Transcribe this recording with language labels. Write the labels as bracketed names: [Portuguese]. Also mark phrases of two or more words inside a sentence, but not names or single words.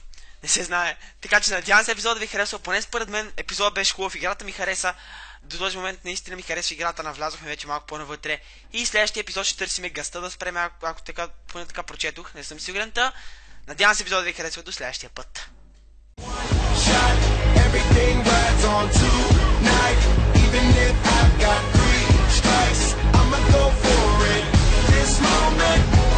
[Bulgarian] Не се знае. Така че надявам се епизодът ви харесва. Поне според мен епизодът беше хубав, играта ми хареса. До този момент наистина ми харесва играта, навлязохме вече малко по-навътре. И следващия епизод ще търсиме гъста да спреме, ако така, поне така прочетох. Не съм сигурен. Надявам се епизодът ви харесва. До следващия път. [English] Everything rides on tonight. Even if I've got 3 strikes, I'ma go for it. This moment.